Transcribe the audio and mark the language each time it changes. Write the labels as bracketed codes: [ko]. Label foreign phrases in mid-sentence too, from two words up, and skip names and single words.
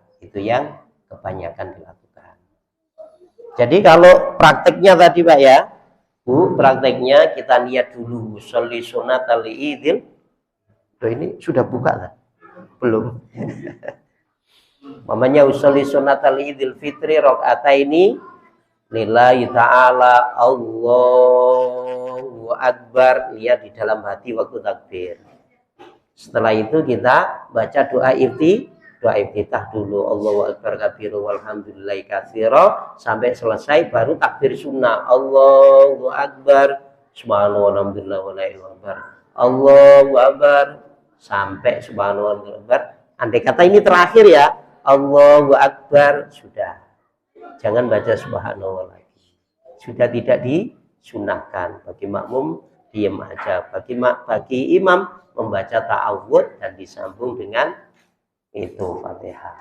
[id] Itu yang kebanyakan dilakukan. Jadi kalau prakteknya tadi Pak ya, Bu, prakteknya kita niat dulu [ar] أصلي سنة العيد. [id] Loh, ini sudah buka kan? Belum. [ar] Mamanya أصلي سنة العيد الفطر ركعتين لله تعالى الله أكبر, [id] niat di dalam hati waktu takbir. Setelah itu kita baca doa iftitah dulu, [ar] الله أكبر كبيرا والحمد لله كثيرا, [id] sampai selesai baru takbir sunnah [ar] الله أكبر سبحان الله والحمد لله ولا إله إلا الله الله أكبر sampai سبحان الله والحمد لله أكبر. [id] Andai kata ini terakhir ya, [ar] الله أكبر, [id] sudah. Jangan baca subhanallah lagi. Sudah tidak disunahkan. Bagi makmum diam aja. Bagi imam membaca ta'awud dan disambung dengan itu Fatihah.